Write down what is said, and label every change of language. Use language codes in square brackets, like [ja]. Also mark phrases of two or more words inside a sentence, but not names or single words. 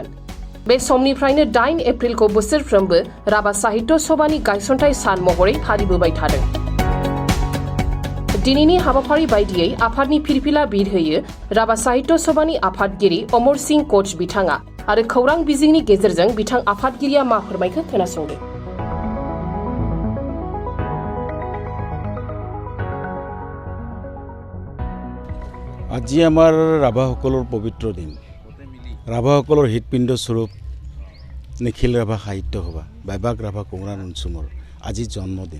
[brx] बे समनिफ्रायनो 8 एप्रिलखौ बोसोरफ्रोमबो राभा साहित्य सभानि गायसनथाय सान महरै फालिबोबाय थादों। दिनैनि हाबाफारि बायदियै आफादनि फिरफिला बिर होयो राभा साहित्य सभानि आफादगिरि अमर सिंह कच बिथाङा आरो खौरां बिजिंनि गेजेरजों बिथां आफादगिरिया मा फोरमायखो खोनासंदो। [as] আজি আমাৰ ৰাভাসকলৰ পবিত্ৰ দিন। ৰাভাসকলৰ হৃদপিণ্ড স্বৰূপ নিখিল ৰাভা সাহিত্য সভা বাইবাগ ৰাভা কোমৰাণ অঞ্চলৰ আজি জন্মদিন।